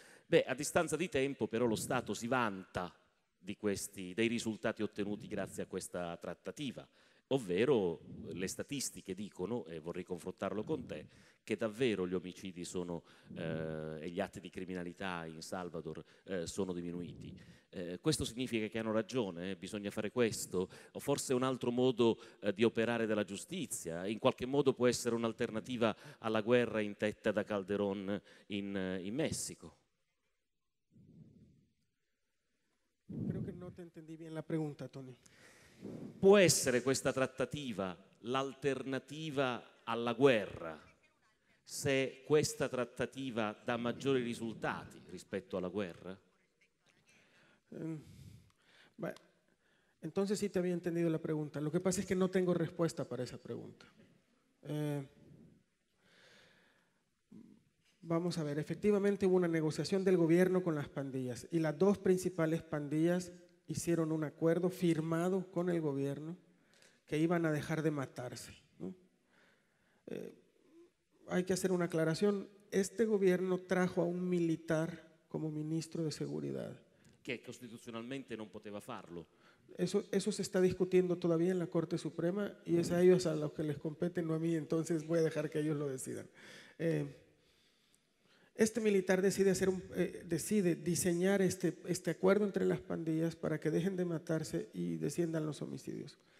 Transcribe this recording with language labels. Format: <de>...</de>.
<it>Beh, a distanza di tempo però lo Stato si vanta dei risultati ottenuti grazie a questa trattativa, ovvero le statistiche dicono, e vorrei confrontarlo con te, che davvero gli omicidi e gli atti di criminalità in Salvador sono diminuiti. Questo significa che hanno ragione, bisogna fare questo, o forse un altro modo di operare della giustizia, in qualche modo può essere un'alternativa alla guerra intetta da Calderón in Messico.</it> <es>Creo que no te entendí bien la pregunta, Tony.</es> <it>Può essere questa trattativa l'alternativa alla guerra se questa trattativa dà maggiori risultati rispetto alla guerra?</it> <es>Entonces sí te había entendido la pregunta. Lo que pasa es que no tengo respuesta para esa pregunta. Vamos a ver, efectivamente hubo una negociación del gobierno con las pandillas y las dos principales pandillas hicieron un acuerdo firmado con el gobierno que iban a dejar de matarse, ¿no? Hay que hacer una aclaración. Este gobierno trajo a un militar como ministro de seguridad.</es> <it>Che costituzionalmente non poteva farlo.</it> <es>Eso se está discutiendo todavía en la Corte Suprema y es a ellos a los que les compete, no a mí, entonces voy a dejar que ellos lo decidan. Este militar decide diseñar este acuerdo entre las pandillas para que dejen de matarse y desciendan los homicidios.</es>